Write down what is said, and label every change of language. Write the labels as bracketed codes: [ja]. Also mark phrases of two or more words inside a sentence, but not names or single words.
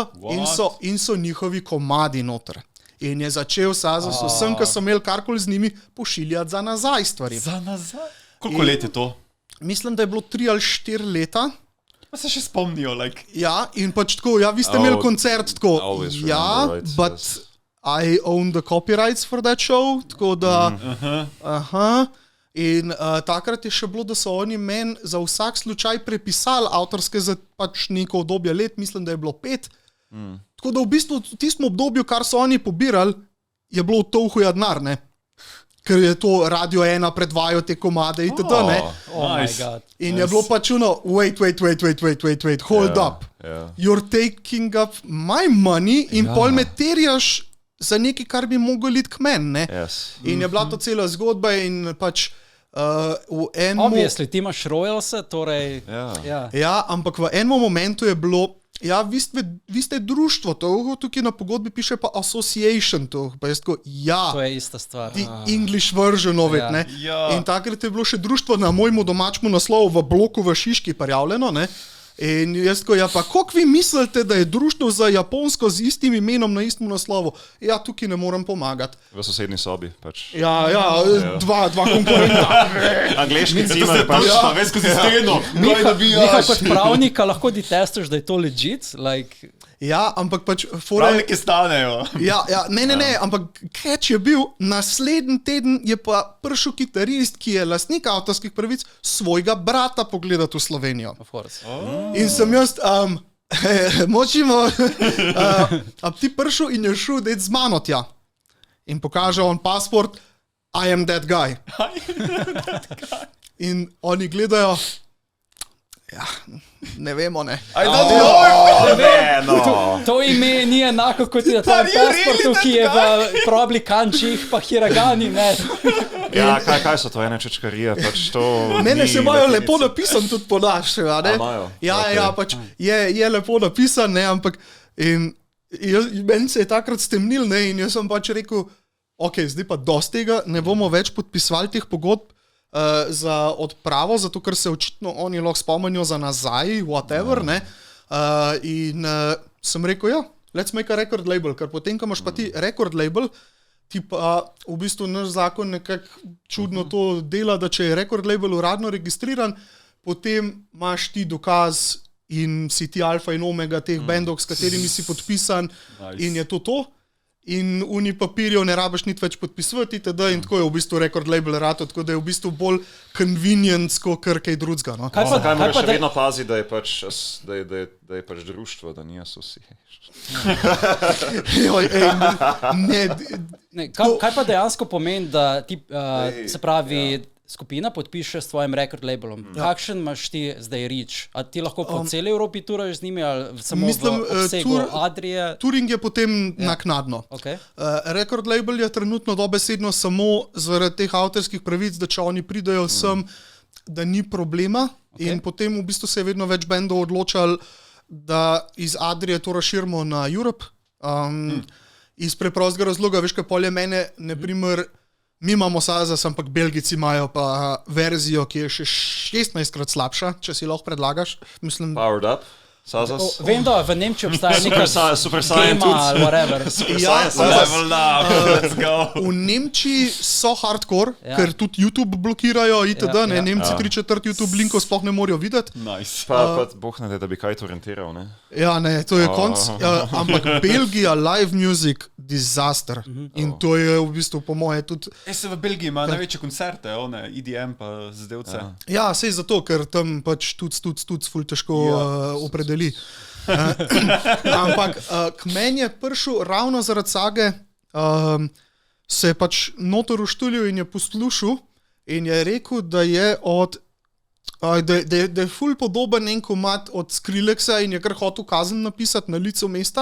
[sl] In so njihovi komadi noter. In je začel Sazas vsem, ki so imeli karkoli z njimi, pošiljati za nazaj stvari. Za nazaj? Koliko let je to? Mislim, da je bilo 3 ali 4 leta. Pa se še spomnijo, like. Ja, in pač tako, ja, vi ste imeli koncert tako, ja, [en] right, but yes. I own the copyrights for that show, [sl] tako da, In takrat je še bilo, da so oni meni za vsak slučaj prepisali avtorske za pač neko obdobje let, mislim, da je bilo 5. Tako da v bistvu v tistem obdobju, kar so oni pobirali, je bilo to huja denar, ne? Ker je to Radio 1 predvajal te komade itd., ne? [en] Nice. [sl] In je bilo pač [en] wait, hold up. You're taking up my money [sl] in pol me terjaš za nekaj, kar bi mogel iti k meni, ne? In je bila to cela zgodba in pač Obviously, ti imaš royalse, torej... Ja, ampak v enem momentu je bilo, ja, vi ste društvo, tukaj na pogodbi piše pa association, pa jaz tako, ja. To je ista stvar. [en] The English version of it, [sl] ne. In takrat je bilo še društvo na mojemu domačemu naslovu v bloku v Šiški prijavljeno, ne. In jaz tako, ja pa koliko vi mislite, da je društvo za Japonsko z istim imenom na istem naslovu? Ja, tukaj ne morem pomagati. V sosednji sobi, pač. Ja, dva konkurenta. Angleški cimer, pač. Ja, veš, skozi steno. Miha, kot pravnika lahko detestaš, da je to legit, like... Ja, ampak pač... Pravniki stanejo. Ja, ne, ampak catch je bil, naslednji teden je pa prišel kitarist, ki je lastnik avtorskih pravic, svojega brata pogledati v Slovenijo. [en] Of course. [sl] In sem jaz, močimo, ti prišel in je šel deti z mano tja. In pokaže on pasport, [en] I am that guy. [sl] In oni gledajo, ja, ne vemo, ne. To ime ni enako, kot je ta pasportu, ki je v probli kančih, pa hiragani, ne. Ja, kaj so to, ene čečkarije, pač to... Ne, se imajo lepo napisan tudi po naše, ne? Ja, pač je lepo napisan, ne, ampak meni se je takrat stemnil, ne, in jaz sem pač rekel, ok, zdaj pa dosti tega, ne bomo več podpisovali teh pogodb, za odpravo, zato ker se očitno oni lahko spomenijo za nazaj, whatever, ne. In sem rekel, ja, [en] let's make a record label, [sl] ker potem, ko imaš pa ti [en] record label, [sl] ti pa v bistvu naš zakon nekako čudno to dela, da če je [en] record label [sl] uradno registriran, potem imaš ti dokaz in si ti alfa in omega teh bendov, s katerimi si podpisan, in je to. In uni papirjev ne rabiš niti več podpisovati, in tako je v bistvu [en] record label [sl] rato, tako da je v bistvu bolj convenient, kot kaj drugega. No? Kaj moraš še vedno paziti, da je pač društvo, da ni association? Kaj pa dejansko pomeni, da ti, se pravi, skupina podpiše s tvojim [en] record labelom? [sl] Kakšen imaš ti zdaj reach? A ti lahko po celi Evropi turaš z njimi ali samo v obsegu Adrije? Touring je potem naknadno. [en] Record label [sl] je trenutno dobesedno samo zaradi teh avtorskih pravic, da če oni pridejo sem, da ni problema in potem v bistvu se je vedno več bendov odločali, da iz Adrije to razširimo na Europe. Iz preprostega razloga, veš, kaj polje mene, naprimer, mi imamo Sazas, ampak Belgijci imajo pa verzijo, ki je še 16-krat slabša, če si lahko predlagaš. Mislim, [en] Powered up? Sazas? [sl] Vem, da v Nemčiji obstaja neka [en] Super Saiyan [sl] ali whatever. [en] Let's go. [sl] V Nemčiji so hardcore, ker tudi YouTube blokirajo itd. Nemci 3/4 YouTube linkov sploh ne morejo videti. [en] Nice. [sl] Pa boh ne, da bi kaj to orientiral, ne? Ja, ne, to je konc. Ampak Belgija, [en] live music, disaster. [sl] In to je v bistvu po moje tudi... Se v Belgiji ima največje koncerte, EDM pa zdevce. Ja, sej zato, ker tam pač tudi ful težko opredeli. Ampak k meni je prišel ravno zaradi sage, se je pač notor uštulil in je poslušal in je rekel, da je da je ful podoben en komad od Skrillexa in je kar hotel kazen napisati na licu mesta.